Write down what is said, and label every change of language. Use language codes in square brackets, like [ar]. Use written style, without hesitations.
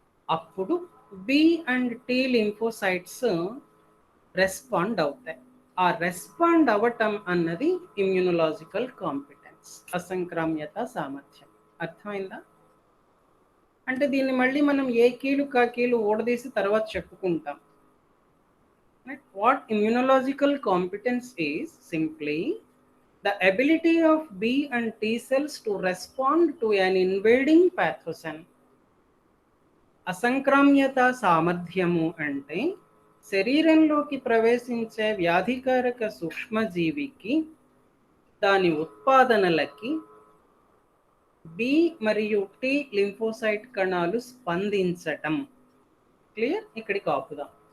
[te] అప్పుడు B and tea lymphocytes respond అవుతాయి. ఆ రెస్పాండ్ అవ్వటం అన్నది ఇమ్యూనలాజికల్ కాంపిటెన్స్, అసంక్రామ్యత సామర్థ్యం. అర్థమైందా? అంటే దీన్ని మళ్ళీ మనం ఏ కీలు కా కీలు ఓడదీసి తర్వాత చెప్పుకుంటాం. [en] What immunological competence is simply the ability of B and T cells to respond to an invading pathogen. [te] అసంక్రామ్యత సామర్థ్యము అంటే శరీరంలోకి ప్రవేశించే వ్యాధికారక సూక్ష్మజీవికి దాని ఉత్పాదనలకి బి మరియు టీ లింఫోసైట్ కణాలు స్పందించటం. క్లియర్? ఇక్కడికి ఆపుదాం.